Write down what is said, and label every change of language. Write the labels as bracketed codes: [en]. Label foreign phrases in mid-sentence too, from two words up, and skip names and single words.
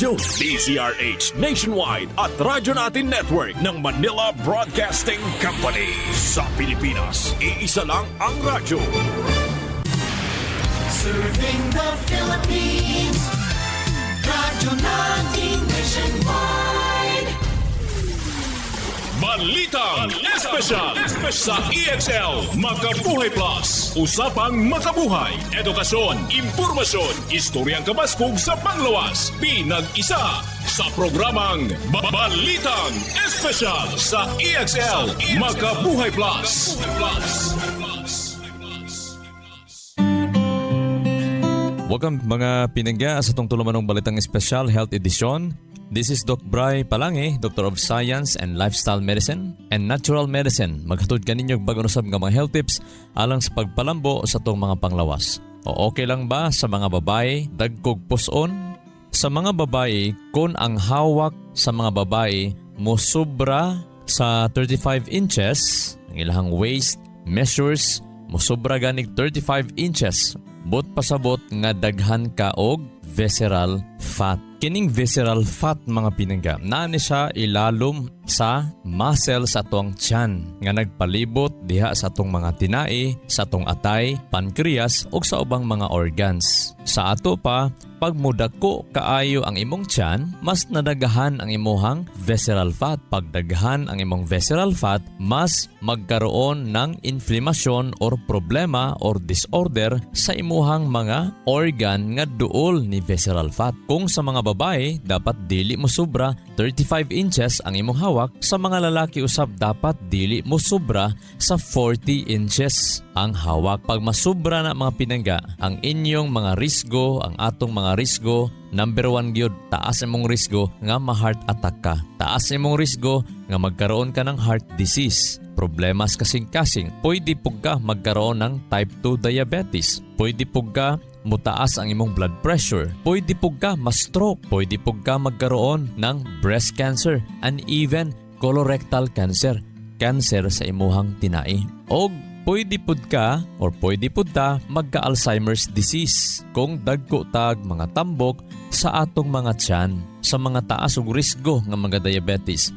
[tl] radyo, DZRH Nationwide at Radyo Natin Network ng Manila Broadcasting Company. Sa Pilipinas, iisa lang ang radyo. [en] Serving the Philippines, [tl] Radyo Natin Nationwide. [ceb] Balitang Espesyal sa EXL Makabuhay Plus. Usapang makabuhay, edukasyon, impormasyon, istoryang kabaskog sa panglawas. [tl] Pinag-isa sa programang Balitang Espesyal sa EXL Makabuhay Plus. [ceb] Welcome mga pinangga sa itong tulumanong Balitang Espesyal Health Edition. [en] This is Doc Bry Palange, Doctor of Science and Lifestyle Medicine and Natural Medicine. [ceb] Maghatod ka ninyong bagunusab nga mga health tips alang sa pagpalambo sa itong mga panglawas. O okay lang ba sa mga babae dagkog puson? Sa mga babae, kung ang hawak sa mga babae musubra sa 35 inches, ang ilang [en] waist measures [ceb] musubra ganig 35 inches, but pasabot nga daghan ka og [en] visceral fat. [ceb] Kining [en] visceral fat [ceb] mga pinangga, naani siya ilalom sa muscle sa atong tiyan nga nagpalibot diha sa atong mga tinai, sa atong atay, pancreas ug sa ubang mga organs. Sa ato pa, pag mudako kaayo ang imong tiyan, mas nadagahan ang imuhang [en] visceral fat. [ceb] Pag daghan ang imong [en] visceral fat, [ceb] mas [tl] magkaroon ng [en] inflammation or problema or disorder [ceb] sa imuhang mga organ nga duol ni [en] visceral fat. [ceb] Kung sa mga babae, dapat dili mo sobra 35 inches ang imong hawak. Sa mga lalaki usab, dapat dili mo sobra sa 40 inches ang hawak. Pag masubra na mga pinangga, ang inyong mga risgo, ang atong mga risgo, number 1 gyud, taas imong risgo nga ma-heart attack ka. Taas imong risgo nga [tl] magkaroon ka ng [en] heart disease. [ceb] Problemas kasing-kasing. Pwede pug ka [tl] magkaroon ng [en] type 2 diabetes. [ceb] Pwede pug ka mutaas ang imong [en] blood pressure. [ceb] Pwede pug ka ma-stroke. Pwede pug ka [tl] magkaroon ng [en] breast cancer and even colorectal cancer. [ceb] Cancer sa imuhang tinai. O pwede pud ka or pwede pud ta magka- [en] Alzheimer's disease [ceb] kung dagko tag mga tambok sa atong mga tiyan, sa mga taas og risgo nga mga diabetes.